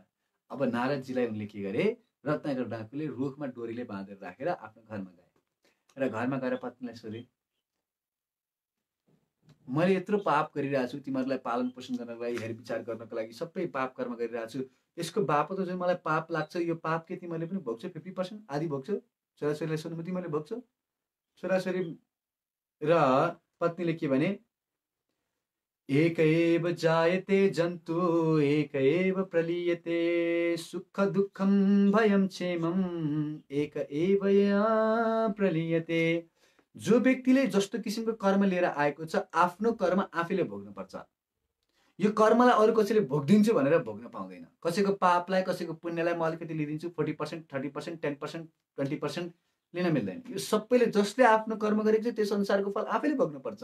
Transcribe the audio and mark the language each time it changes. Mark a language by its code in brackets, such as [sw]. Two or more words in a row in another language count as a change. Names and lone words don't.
[ne] अब नारदजीलाई उनले के गरे, रत्नाकर डाकुले रुखमा डोरीले बाँधेर राखेर आफ्नो घरमा गए र घरमा गएर पत्नीलाई सोधे, मैले यत्रो पाप गरिरहेको छु, तिमीहरूलाई पालन पोषण गर्नको लागि, हेरविचार गर्नको लागि सबै पाप कर्म गरिरहेको छु, यसको बापत जुन मलाई पाप लाग्छ, यो पाप के तिमीहरूले पनि भोग्छौ? 50% आदि भोग्छौ? छोराछोरीलाई सोध्नु तिमीले भोग्छौ? छोराछोरी र पत्नीले के भने, [sa] एक एव जायते जन्तु एक एव प्रलीयते, सुख दुःखम भयम क्षेमम एक एव प्रलीयते। [ne] जो व्यक्तिले जस्तो किसिमको कर्म लिएर आएको छ, आफ्नो कर्म आफैले भोग्नुपर्छ। यो कर्मलाई अरू कसैले भोगिदिन्छु भनेर भोग्न पाउँदैन। कसैको पापलाई, कसैको पुण्यलाई म अलिकति लिइदिन्छु, 40%, 30%, 10%, 20% लिन मिल्दैन। यो सबैले जसले आफ्नो कर्म गरेको छ त्यस अनुसारको फल आफैले भोग्नुपर्छ।